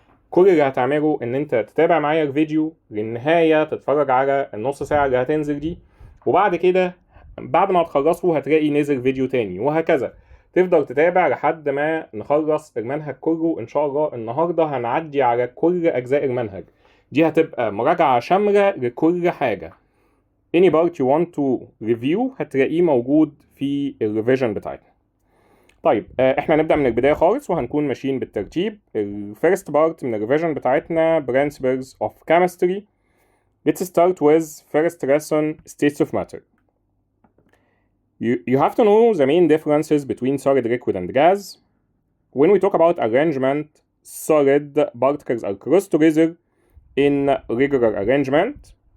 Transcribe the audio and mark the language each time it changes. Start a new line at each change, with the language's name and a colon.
Arabic: كل اللي هتعمله ان انت تتابع معايا الفيديو للنهاية، تتفرج على النص ساعة اللي هتنزل دي، وبعد كده بعد ما هتخلصه هتلاقي نزل فيديو تاني، وهكذا تفضل تتابع لحد ما نخلص المنهج كله. ان شاء الله النهاردة هنعدي على كل أجزاء المنهج، دي هتبقى مراجعة شاملة لكل حاجة.
English: any part you want to review
Arabic: هتلاقيه موجود في الريفيجن بتاعتنا. طيب احنا هنبدأ من البداية خالص وهنكون ماشيين بالترتيب.
English: الفيرست بارت
Arabic: من الريفيجن بتاعتنا
English: Principles of Chemistry. Let's start with first lesson States of Matter. You have to know the main differences between solid, liquid and gas. When we talk about arrangement, solid particles are close together in regular arrangement.